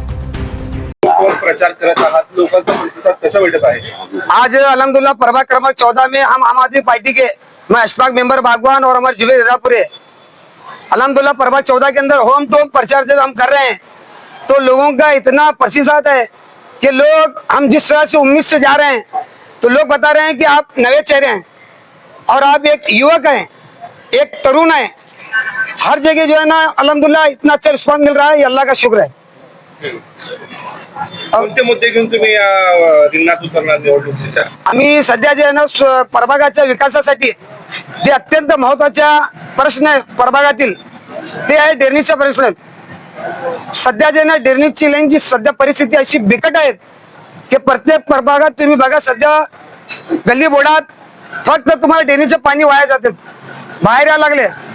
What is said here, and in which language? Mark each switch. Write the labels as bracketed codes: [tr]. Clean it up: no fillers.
[mr] प्रचार करत आहात, लोकांचा प्रतिसाद कसा भेटत आहे? [hi] आज अल्हम्दुलिल्लाह प्रभाग क्रमांक 14 में हम आम आदमी पार्टी के मैं अशफाक मेंबर बागवान और हमारे जुबेर रजापुरे अल्हम्दुलिल्लाह प्रभाग 14 के अंदर होम टू होम प्रचार जब हम कर रहे हैं तो लोगों का इतना प्रतिसाद है कि लोग, हम जिस तरह से उम्मीद से जा रहे हैं तो लोग बता रहे हैं कि आप नए चेहरे हैं और आप एक युवक हैं, एक तरुण है। हर जगह जो है ना अल्हम्दुलिल्लाह इतना अच्छा रिस्पॉन्स मिल रहा है, ये अल्लाह का शुक्र है। [mr] कोणते मुद्दे घेऊन तुम्ही या रिंगणात उतरणार निवडणुकीच्या? आम्ही सध्या जे आहे ना प्रभागाच्या विकासासाठी जे अत्यंत महत्वाचा प्रश्न आहे प्रभागातील, ते आहे डेरणीचा प्रश्न। सध्या जे ना डेरणीची लाईनची सध्या परिस्थिती अशी बिकट आहे की प्रत्येक प्रभागात तुम्ही बघा, सध्या गल्ली बोर्डात फक्त तुम्हाला डेरणीचं पाणी वाया जाते, बाहेर यायला लागले।